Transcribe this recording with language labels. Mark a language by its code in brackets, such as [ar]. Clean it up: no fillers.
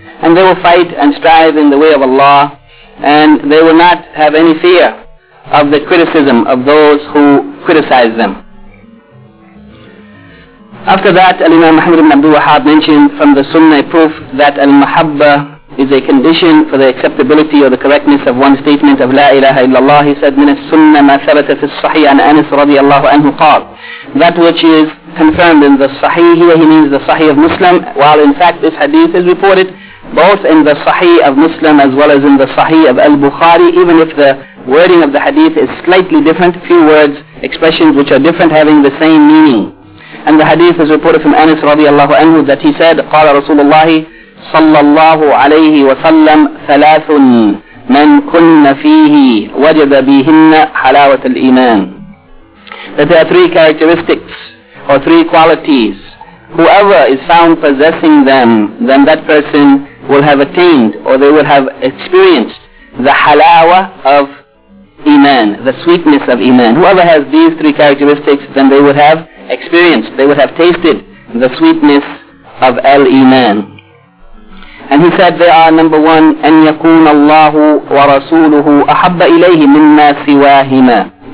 [en] And they will fight and strive in the way of Allah, and they will not have any fear of the criticism of those who criticize them. After that, Al-Imam Muhammad ibn Abdul Wahhab mentioned from the Sunnah proof that Al-Mahabba is a condition for the acceptability or the correctness of one's statement of La ilaha illallah. He said, [ar] مِنَ السُنَّةِ مَا ثَبَتَ فِي الصَّحِيحِ عَنْ أَنَسَ رَضِيَ اللَّهُ عَنْهُ قَالَ. [en] That which is confirmed in the Sahih, here he means the Sahih of Muslim, while in fact this hadith is reported both in the Sahih of Muslim as well as in the Sahih of Al-Bukhari, even if the wording of the hadith is slightly different, few words, expressions which are different having the same meaning. And the hadith is reported from Anas radiallahu anhu that he said, [ar] قَالَ رَسُولُ اللَّهِ صَلَّى اللَّهُ عَلَيْهِ وَسَلَّمْ ثَلَاثٌ مَنْ كُنَّ فِيهِ وَجَدَ بِهِنَّ حَلَاوَةَ الْإِيمَانِ. [en] That there are three characteristics or three qualities. Whoever is found possessing them, then that person will have attained or they will have experienced the halawa of iman, the sweetness of iman. Whoever has these three characteristics, then they would have experienced, they would have tasted the sweetness of al-iman. And he said they are, number one, [ar] أن يكون الله ورسوله أحب إليه مما سواهما.